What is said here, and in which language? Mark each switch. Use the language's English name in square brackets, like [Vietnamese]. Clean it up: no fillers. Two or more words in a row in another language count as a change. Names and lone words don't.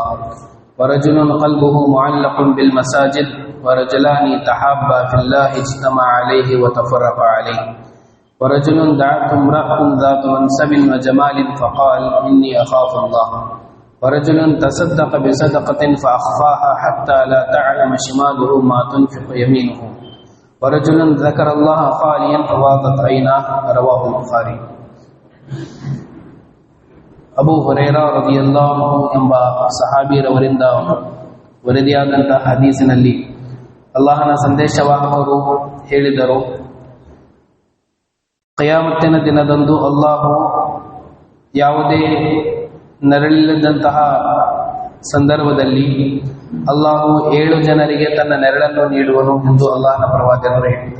[Arabic] ورجل قلبه معلق بالمساجد ورجلان تحابا في الله اجتمع عليه وتفرق عليه ورجل دعته امرأة ذات منصب وجمال فقال إني أخاف الله ورجل تصدق بصدقة فأخفاها حتى لا تعلم شماله ما تنفق يمينه ورجل ذكر الله خاليا ففاضت عيناه. رواه البخاري. [Kannada] ಅಬೂ ಹುರೈರಾ ರದಿಯಲ್ಲಾಹು ಎಂಬ ಸಹಾಬಿರವರಿಂದ ವರದಿಯಾದಂತಹ ಹದೀಸಿನಲ್ಲಿ ಅಲ್ಲಾಹನ ಸಂದೇಶವಾಹಕರು ಹೇಳಿದರು, ಕಿಯಾಮತ್ತಿನ ದಿನದಂದು ಅಲ್ಲಾಹು ಯಾವುದೇ ನೆರಳಿಲ್ಲದಂತಹ ಸಂದರ್ಭದಲ್ಲಿ ಅಲ್ಲಾಹು 7 ಜನರಿಗೆ ತನ್ನ ನೆರಳನ್ನು ನೀಡುವನು ಎಂದು ಅಲ್ಲಾಹನ ಪ್ರವಾದಿಗಳು ಹೇಳಿದರು.